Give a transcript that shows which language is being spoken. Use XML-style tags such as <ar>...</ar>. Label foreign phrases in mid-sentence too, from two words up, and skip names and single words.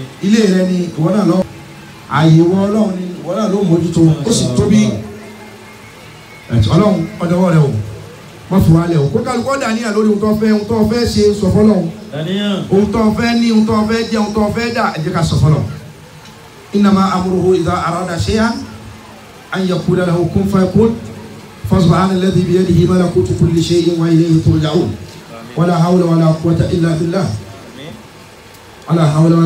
<yo>ilé rẹ ni ìwọ náà lọ ààyè wọ ọlọ́run ni ìwọ náà ló mójútó ó sì tóbi ọlọ́run ọdọwọ́ rẹ o wọ́n fi wá lẹ̀ o kó kálukọ́ dàníyàn lórí ohun tó fẹ́ ṣe sọ fọ́lọ́run ohun tó fẹ́ ní ohun tó fẹ́ jẹ ohun tó fẹ́ dà ẹ jẹ́ ká sọ fọ́lọ́run.</yo> <ar>إنما أمره إذا أراد شيئا أن يقول له كن فيكون فسبحان الذي بيده ملكوت كل شيء وإليه ترجعون ولا حول ولا قوة إلا بالله ولا حول</ar>